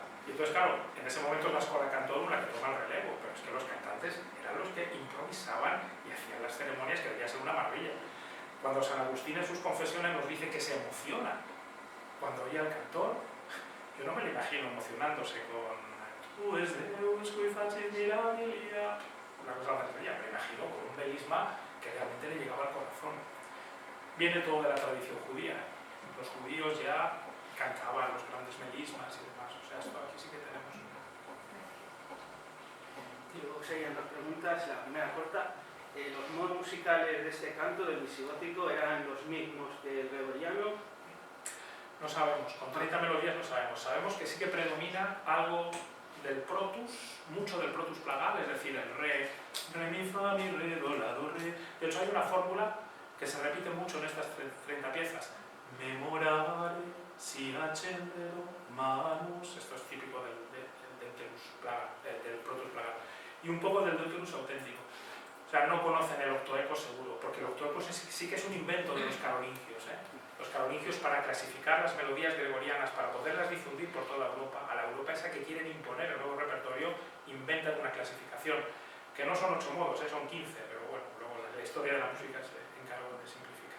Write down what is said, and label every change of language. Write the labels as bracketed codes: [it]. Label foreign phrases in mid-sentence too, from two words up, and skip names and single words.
[es] Y entonces, claro, en ese momento es la escuela cantorum la que toma el relevo, pero es que los cantantes eran los que improvisaban y hacían las ceremonias que debía ser una maravilla. Cuando San Agustín en sus confesiones nos dice que se emociona cuando oye al cantor, yo no me lo imagino emocionándose con [la] Tu es Deus qui facis mirabilia, [es] una cosa más sencilla, me imagino con un melisma que realmente le llegaba al corazón. Viene todo de la tradición judía. Los judíos ya cantaban los grandes melismas y demás, o sea, esto aquí sí que tenemos. Y luego seguían dos preguntas. La primera corta, los modos musicales de este canto del visigótico eran los mismos que el gregoriano. No sabemos, con 30 melodías no sabemos. Sabemos que sí que predomina algo del protus, mucho del protus plagal, es decir, el re, mi, fa, mi, re, do, la, do, re. De hecho hay una fórmula que se repite mucho en estas 30 piezas. [la] Memorare, si accendero, manus, [es] esto es típico del protus plagal. Y un poco del deuterus auténtico. O sea, no conocen el octoeco seguro, porque el octoeco sí que es un invento de los carolingios. Los carolingios, para clasificar las melodías gregorianas, para poderlas difundir por toda Europa, a la Europa esa que quieren imponer el nuevo repertorio, inventan una clasificación, que no son 8 modos, son 15, pero bueno, luego la historia de la música se encargó de simplificar.